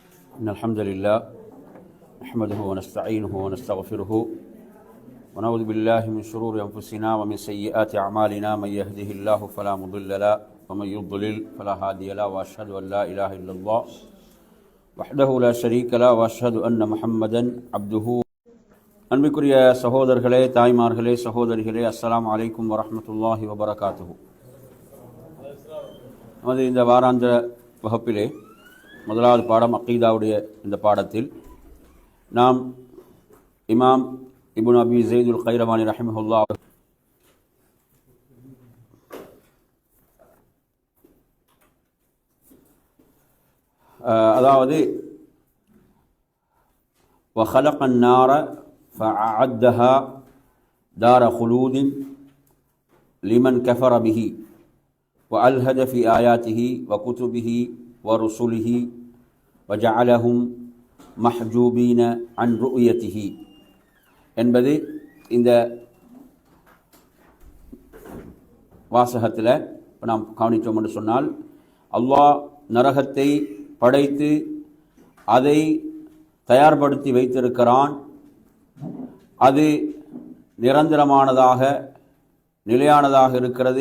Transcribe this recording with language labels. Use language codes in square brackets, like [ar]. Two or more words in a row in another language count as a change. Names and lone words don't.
[ar] إن الحمد لله نحمده ونستعينه ونستغفره ونعوذ بالله من شرور أنفسنا ومن سيئات أعمالنا من يهده الله فلا مضل له ومن يضلل فلا هادي له وأشهد أن لا إله إلا الله وحده لا شريك له وأشهد أن محمدا عبده. [ta] அன்பிற்குரிய சகோதரர்களே, தாய்மார்களே, சகோதரிகளே, [ar] السلام عليكم ورحمة الله وبركاته. [ta] நமது இந்த வாராந்திர வகுப்பிலே முதலாவது பாடம் அக்கீதாவுடைய இந்த பாடத்தில் நாம் இமாம் இப்னு அபி ஸைதுல் கைரவானி ரஹிமஹுல்லாஹ் அதாவது [ar] وخلق النار فأعدها دار خلود لمن كفر به وألهد في آياته وكتبه ورسله وجعلهم محجوبين عن رؤيته [ta] என்பது இந்த வாசகத்தில் நாம் கவனித்தோம் என்று சொன்னால், அல்லாஹ் நரகத்தை படைத்து அதை தயார்படுத்தி வைத்திருக்கிறான். அது நிரந்தரமானதாக நிலையானதாக இருக்கிறது.